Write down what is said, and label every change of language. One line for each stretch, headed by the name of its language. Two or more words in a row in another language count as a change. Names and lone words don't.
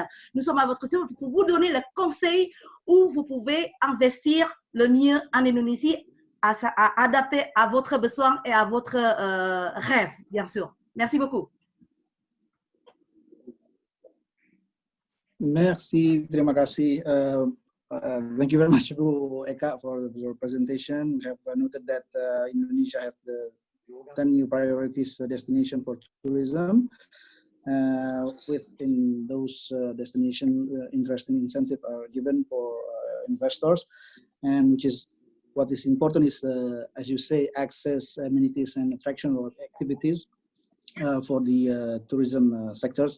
French: Nous sommes à votre disposition pour vous donner le conseil où vous pouvez investir le mieux en Indonésie, à adapter à votre besoin et à votre rêve, bien sûr. Merci beaucoup. Merci,
Indonesian: terima kasih.
English: Thank you very much, Bu Eka, for your presentation. We have noted that Indonesia have the 10 new priorities destination for tourism. Within those destinations, interesting incentives are given for investors, and which is what is important is, as you say, access, amenities, and attraction activities for the tourism sectors.